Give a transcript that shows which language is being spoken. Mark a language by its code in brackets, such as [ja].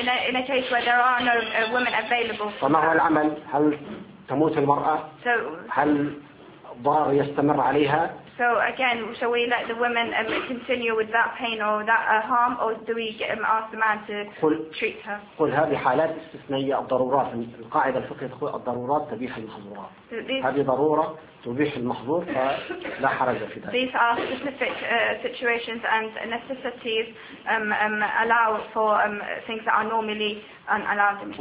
[en] in a case where there are no women available. [ar] فما هو العمل؟ هل تموت المرأة؟ هل ضار يستمر عليها؟ [en] So again, shall we let the women continue with that pain or that harm, or do we ask the man to treat her? [ar] قل هذه حالات استثنائية الضرورات القاعدة الفقهية تقول الضرورات تبيح المحظورات. هذه ضرورة تبيح المحظور فلا حرج في ذلك. [en] These are specific situations and necessities allow for things that are normally unallowed.